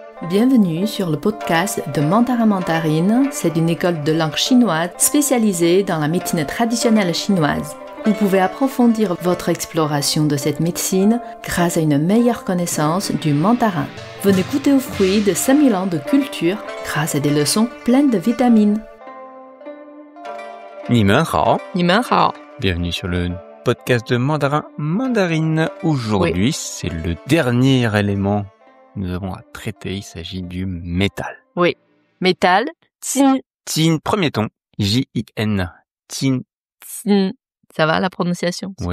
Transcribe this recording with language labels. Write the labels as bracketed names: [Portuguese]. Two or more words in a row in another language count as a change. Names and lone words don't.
[French] Bienvenue sur le podcast de Mandarin Mandarine. C'est une école de langue chinoise spécialisée dans la médecine traditionnelle chinoise. Vous pouvez approfondir votre exploration de cette médecine grâce à une meilleure connaissance du mandarin. Venez goûter aux fruits de 5000 ans de culture grâce à des leçons pleines de vitamines. [Chinese] 你们好，你们好。 [French] bienvenue sur le podcast de Mandarin Mandarine. Aujourd'hui, c'est le dernier élément que nous avons à traiter. Il s'agit du métal. Oui, métal, tin. Tin, premier ton, J-I-N. Tin. Tin. Ça va la prononciation? C'est